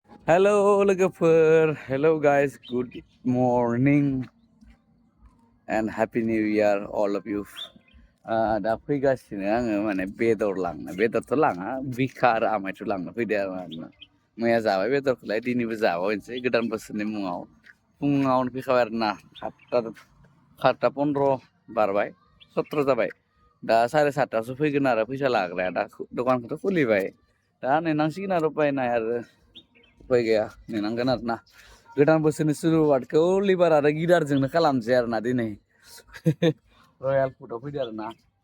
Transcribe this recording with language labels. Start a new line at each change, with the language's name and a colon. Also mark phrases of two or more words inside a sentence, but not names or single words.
English: Hello logofer, hello guys, good morning and happy new year all of you.
Bodo: दा फैगासिनो आङो माने बेदरथ' लाङा बिखा आरो आमायथ' लांनो फैदो आरो मैया जाबाय बेदरखौलाय दिनैबो जाबावनोसै गोदान बोसोरनि मुङाव फुङावनो फैखाबाय आरो ना 7:15 बारबाय 17 जाबाय दा 7:30 फैगोन आरो फैसा लाग्राया दा दखानखौथ' खुलिबाय दा नेनांसिगोन आरो उपाय नाय आरो उपाय गैया नेनांगोन आरो ना गोदान बोसोरनि सुरुवातखौ लिभार आरो गिटारजोंनो खालामसै आरो ना दिनै रयेल फुडआव फैदो आरो ना